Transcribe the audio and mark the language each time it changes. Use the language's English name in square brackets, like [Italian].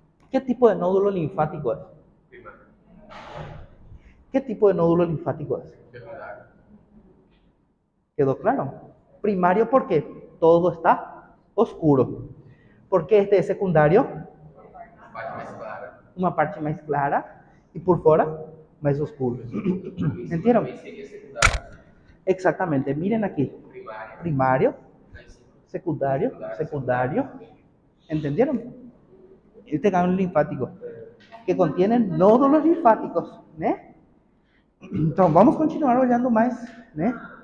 [Spanish] ¿Qué tipo de nódulo linfático es? [Portuguese] Primário. [Spanish] ¿Qué tipo de nódulo linfático es? [Portuguese] Secundário. [Spanish] ¿Quedó claro? Primario porque todo está oscuro. ¿Por qué este es secundario? [Portuguese] Parte mais clara. Uma parte mais clara e por fora mais oscuro. [Spanish] ¿Entendieron? [Portuguese] Também seria secundário. [Spanish] Exactamente. Miren aquí. [Portuguese] Primário. [Spanish] Primario, [Portuguese] Lá em cima. [Spanish] secundario, secundario. ¿Entendieron? Este ganglio linfático que contienen nódulos linfáticos, ¿no? [Portuguese] Então vamos continuar olhando mais, né?